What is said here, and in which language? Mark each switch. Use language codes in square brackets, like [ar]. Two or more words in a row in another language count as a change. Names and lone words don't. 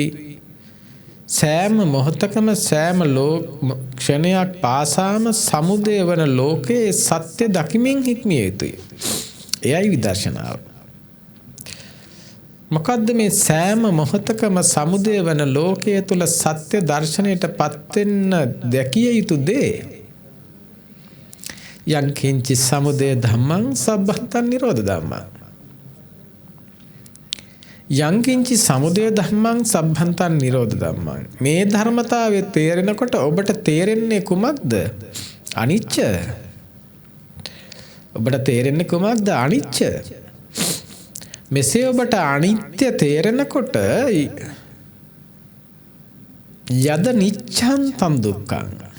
[si] සෑම මොහොතකම සෑම ක්ෂණයක් පාසාම සමුදය වන ලෝකයේ සත්‍ය දකිමින් හික්මිය යුතුයි. එයයි විදර්ශනාව. මොකද්ද මේ සෑම මොහොතකම සමුදය වන ලෝකයේ තුල සත්‍ය දර්ශනයට පත් වෙන්න දැකිය යුතු දේ? [pi] යං කිංචි සමුදය ධම්මං සබ්බත්තං නිරෝධ ධම්මං. යං කිංචි සමුදය ධම්මං සබ්බත්තං නිරෝධ ධම්මං. [si] මේ ධර්මතාවය තේරෙනකොට ඔබට තේරෙන්නේ කුමක්ද? අනිච්ච. ඔබට තේරෙන්නේ කුමක්ද? අනිච්ච. මෙසේ ඔබට අනිත්‍ය තේරෙනකොට [pi] යද නිච්ඡං තම් දුක්ඛං.